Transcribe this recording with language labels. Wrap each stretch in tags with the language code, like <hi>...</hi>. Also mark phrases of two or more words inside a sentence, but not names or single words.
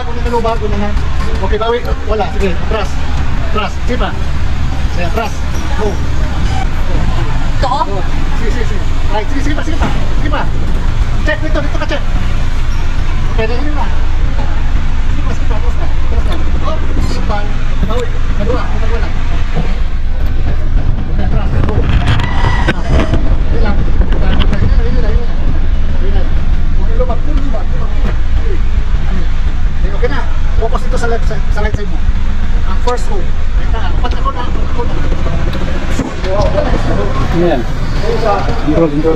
<tl>Okay, bawi. Wala. Sige, atras. Sige pa. Sige, atras. Go. Ito? Sige. Right, sige pa. Check dito ka check. Okay, dito na. Sige pa, terus na. Oh, depan. Bawi. Kedua. Okay, atras. Go. Ini lang. Ini lubag. Okay na. Focus dito sa</tl> <en>right side</en> <tl>mo. Ang</tl> <en>first row.</en> <tl>Apat ako na. Yan. Control.</tl>